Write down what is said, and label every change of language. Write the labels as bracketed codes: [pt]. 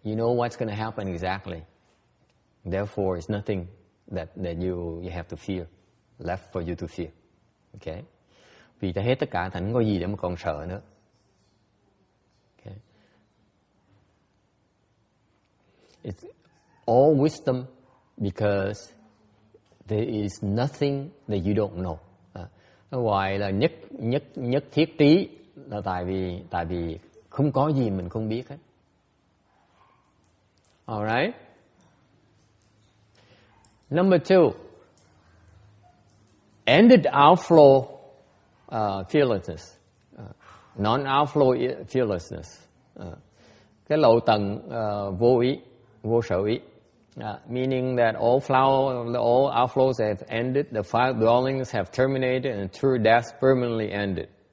[en] You know what's going to happen exactly. Therefore, it's nothing that you have to fear, left for you to fear. Okay. [vi] Vì đã hết tất cả, thành không có gì để mà còn sợ nữa. [en] Okay. It's all wisdom because there is nothing that you don't know. [vi] Ngoài là nhất thiết trí là tại vì không có gì mình không biết hết. [en] Alright. Number 2, ended outflow fearlessness, non-outflow fearlessness. [vi] Cái lậu tận vô ý, vô sở ý. [en] Meaning that all outflows have ended, the 5 dwellings have terminated, and true death permanently ended.